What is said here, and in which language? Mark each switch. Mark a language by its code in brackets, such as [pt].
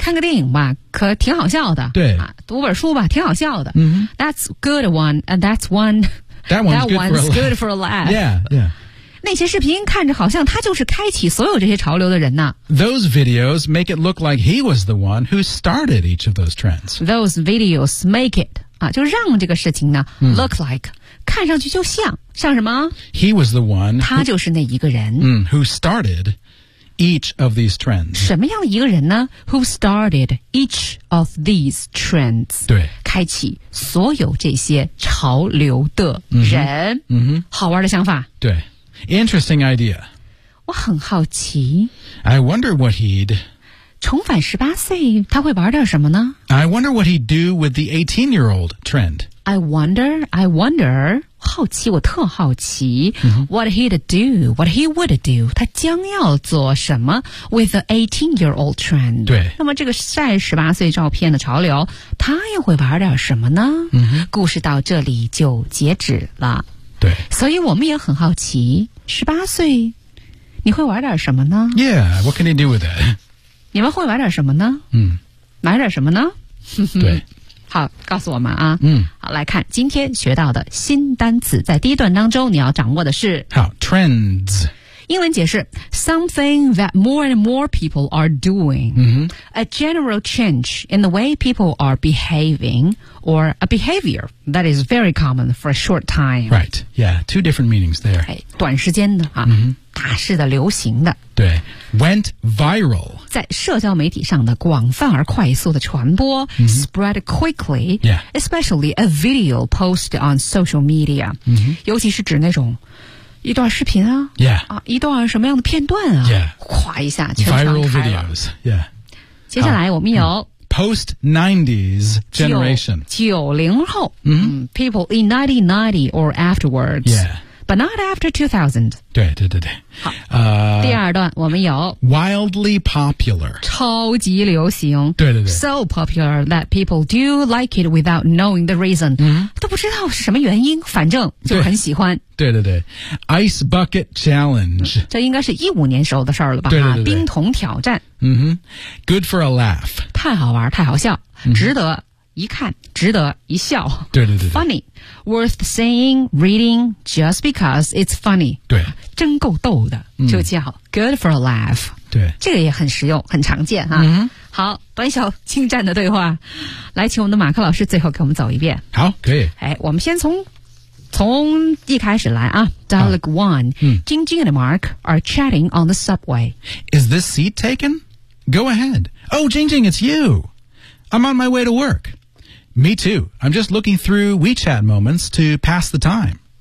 [zh] 看个电影吧可挺好笑的。对、啊。读本书吧挺好笑的。 [en] Mm-hmm. That's good one. And that's one. That one's, that good, one's for good for a laugh. Yeah, yeah. [zh] 那些视频看着好像他就是开启所有这些潮流的人呢。 [en] Those videos make it look like he was the one who started each of those trends. Those videos make it, [zh] 啊，就让这个事情呢、mm. [en] look like, [zh] 看上去就像，像什么？ [en] He was the one. [zh] 他就是那一个人。 [en] Mm, who started each of these trends. [zh] 什么样的一个人呢？ [en] Who started each of these trends. [zh] 对。开启所有这些潮流的人。嗯、mm-hmm. mm-hmm. 好玩的想法。 [en] 对。Interesting idea. [zh] 我很好奇。 [en] I wonder what he'd... [zh] 重返18岁他会玩点什么呢 [en] ?I wonder what he'd do with the 18-year-old trend. I wonder, [zh] 好奇我特好奇、 [en] mm-hmm. what he'd do, what he would do, [zh] 他将要做什么 [en] with the 18-year-old trend. [zh] 对。那么这个晒18岁照片的潮流他又会玩点什么呢、 [en] mm-hmm. [zh] 故事到这里就截止了。对，所以我们也很好奇，十八岁，你会玩点什么呢 [en] ？Yeah, what can you do with that? [zh] 你们会玩点什么呢？嗯，买点什么呢？对，好，告诉我们啊。嗯，好，来看今天学到的新单词，在第一段当中你要掌握的是好 trends。 [en] 英文解释 ,something that more and more people are doing,、 mm-hmm. a general change in the way people are behaving, or a behavior that is very common for a short time. Right, yeah, two different meanings there. [zh] 短时间的、啊 [en] mm-hmm. [zh] 大势的流行的。 [en] 对 ,went viral. [zh] 在社交媒体上的广泛而快速的传播、 [en] mm-hmm. ,spread quickly,、 yeah. especially a video posted on social media,、 mm-hmm. [zh] 尤其是指那种一段视频啊 [en] ,yeah, [zh] 啊一段什么样的片段啊 [en] ,yeah, [zh] 哗一下全开了 [en] ,viral videos, yeah. [zh] 接下来我们有 [en] post-90s generation, [zh] 90后、 [en] mm-hmm. people in 1990 or afterwards, yeah, but not after 2000. [zh] 对对对对。第二段我们有 [en] wildly popular, [zh] 超级流行。对对对。 [en] So popular that people do like it without knowing the reason,、 mm-hmm. [zh] 都不知道是什么原因反正就很喜欢。对对对 ,Ice Bucket Challenge. 这应该是15年时候的事儿了吧对对对对冰桶挑战。 [en] Mm-hmm. Good for a laugh. [zh] 太好玩太好笑、mm-hmm. 值得一看值得一笑。对对对对。 [en] Funny, worth saying, reading, just because it's funny. [zh] 对。真够逗的、嗯、就叫 [en] good for a laugh. [zh] 对。这个也很实用很常见哈。嗯、好短小精湛的对话。来请我们的马克老师最后给我们走一遍。好可以。哎我们先从一开始来啊 [en] Dialog 1 Jing Jing and Mark are chatting on the subway. Is this seat taken? Go ahead. Oh, Jing Jing, it's you. I'm on my way to work. Me too. I'm just looking through WeChat moments to pass the time.